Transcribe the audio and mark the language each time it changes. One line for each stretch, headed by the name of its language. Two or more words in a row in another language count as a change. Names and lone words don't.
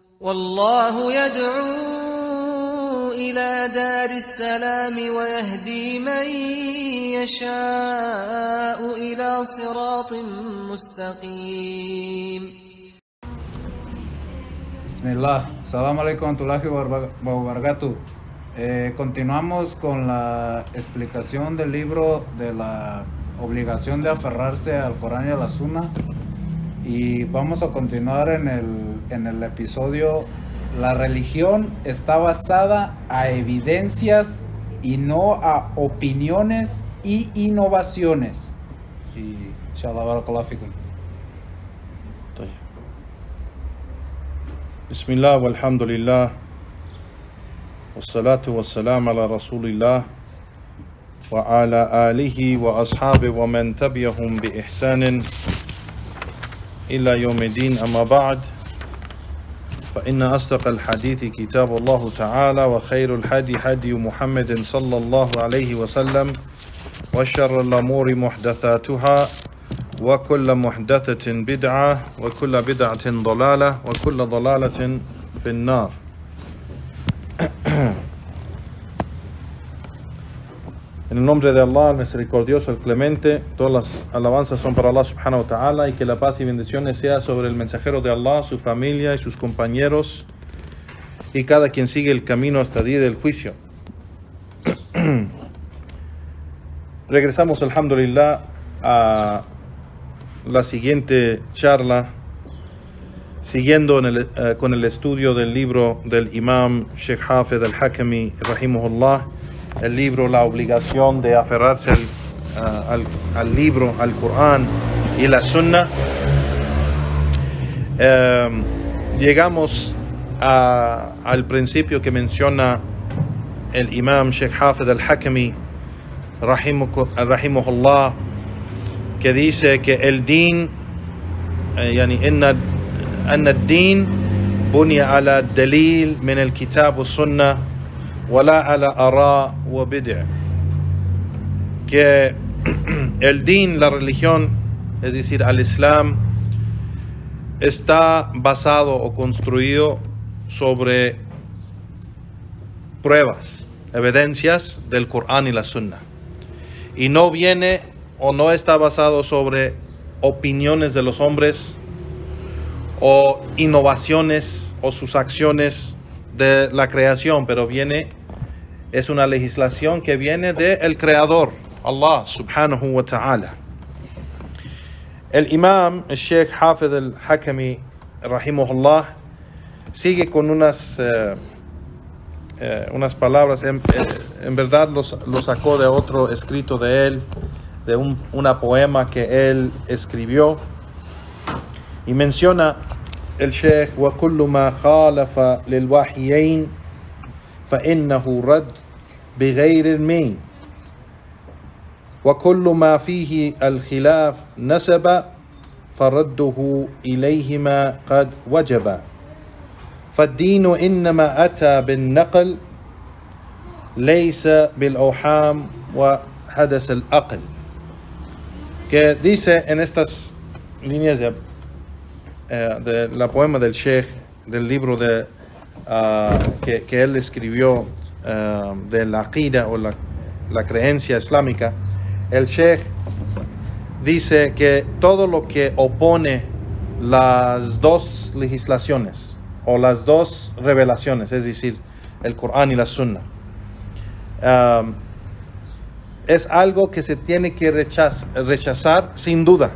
Arabic: والله يدعو إلى دار السلام ويهدي من يشاء إلى صراط مستقيم. بسم الله، سلام عليكم ورحمة الله وبركاته.
Spanish: Continuamos con la explicación del libro de la obligación de aferrarse al Corán y a la Sunna, y vamos a continuar en el episodio La religión está basada a evidencias y no a opiniones y innovaciones.
Arabic: Y إن شاء الله بارك الله فيكم. بسم الله والحمد لله والصلاة والسلام على رسول الله وعلى آله وأصحابه ومن تبعهم بإحسان إلى يوم الدين. أما بعد، فإن أصدق الحديث كتاب الله تعالى، وخير الهدي هدي محمد صلى الله عليه وسلم، وشر الأمور محدثاتها، وكل محدثة بدعة، وكل بدعة ضلالة، وكل ضلالة في النار.
Spanish: En el nombre de Allah, el misericordioso, el clemente, todas las alabanzas son para Allah
Arabic: سبحانه وتعالى,
Spanish: y que la paz y bendiciones sea sobre el mensajero de Allah, su familia y sus compañeros, y cada quien sigue el camino hasta el día del juicio. Regresamos, alhamdulillah, a la siguiente charla, siguiendo con el estudio del libro del imam Sheikh Hafid al-Hakami rahimahullah, el libro La obligación de aferrarse al libro, al Corán y la Sunna. Llegamos al principio que menciona el imam Sheikh Hafid al-Hakami rahimahullah, que dice que el din,
Arabic: يعني أن الدين بني على الدليل من الكتاب والسنة ولا على آراء وبدع.
Spanish: Que el din, la religión, es decir, al Islam, está basado o construido sobre pruebas, evidencias del Corán y la Sunna, y no viene o no está basado sobre opiniones de los hombres o innovaciones o sus acciones de la creación, pero es una legislación que viene del Creador,
Arabic: الله سبحانه وتعالى.
Spanish: El imam, el Sheikh Hafid al-Hakami rahimahullah, sigue con unas palabras, en verdad lo sacó de otro escrito de él, de una poema que él escribió, y menciona el Sheikh:
Arabic: وَكُلُّ مَا خَالَفَ لِلْوَحْيَيْنِ فَإِنَّهُ رَدٌّ بِغَيْرِ الْمَيْنِ وَكُلُّ مَا فِيهِ الْخِلَافُ نَسَبَ فَرَدُّهُ إِلَيْهِمَا قَدْ وَجَبَ فَالدِّينُ إِنَّمَا أَتَى بِالنَّقْلِ لَيْسَ بِالْأَوْهَامِ وَحَدَثَ الْعَقْلِ.
Spanish: Que dice en estas líneas de la poema del Sheikh, del libro que él escribió, de la aqida o la creencia islámica, el Sheikh dice que todo lo que opone las dos legislaciones o las dos revelaciones, es decir, el Corán y la Sunna, es algo que se tiene que rechazar sin duda.